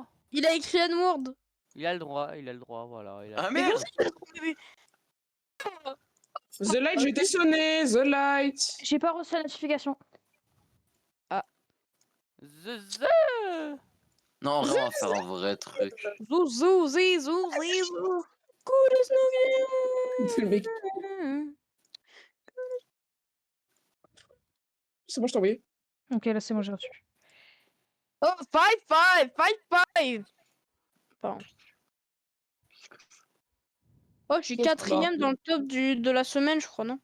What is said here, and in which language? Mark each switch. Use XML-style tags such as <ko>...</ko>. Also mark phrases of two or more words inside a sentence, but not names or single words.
<fr>Il a écrit N-word. Il a le droit, voilà. ah Mais merde. The Light, j'ai été sonné, The Light. J'ai pas reçu la notification. The... Non, en vrai, on va faire un vrai truc. Zou, zou, zi, zou, zi, zou.</fr> <en>Good as no</en> <fr>C'est le mec. C'est bon, je t'ai envoyé. Ok, là, c'est bon, j'ai reçu. Oh, 5-5. Pardon. Oh, je suis quatrième dans le top de la semaine, je crois, non?</fr>